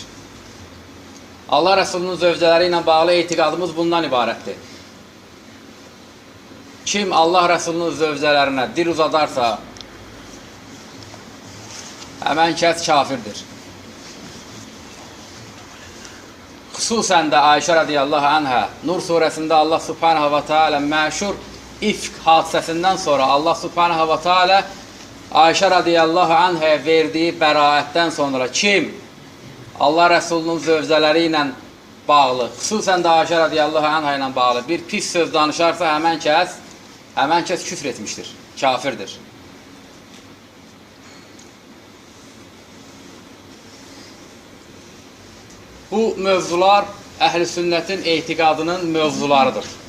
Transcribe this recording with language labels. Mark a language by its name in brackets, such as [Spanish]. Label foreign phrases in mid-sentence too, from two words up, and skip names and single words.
[Azerbaijani] Allah Resulünün zövcələri ilə bağlı etiqadımız bundan ibarətdir. Kim Allah Resulünün zövcələrinə dil uzadarsa, həmən kəs kafirdir. Xüsusən də Ayşə [Arabic] رضي الله عنها, [Azerbaijani] Nur surəsində Allah [Arabic] سبحانه وتعالى [Azerbaijani] məşhur ifk hadisəsindən sonra Allah [Arabic] سبحانه وتعالى [Azerbaijani] Ayşə [Arabic] رضي الله عنها [Azerbaijani] verdiyi bəraətdən sonra kim Allah Resulünün zövcələri ilə bağlı, xüsusən də Ayşə [Arabic] رضي الله عنها [Azerbaijani] ilə bağlı bir pis söz danışarsa həmən kəs küfr etmişdir, kafirdir. Bu mövzular əhl-i sünnətin etiqadının mövzularıdır.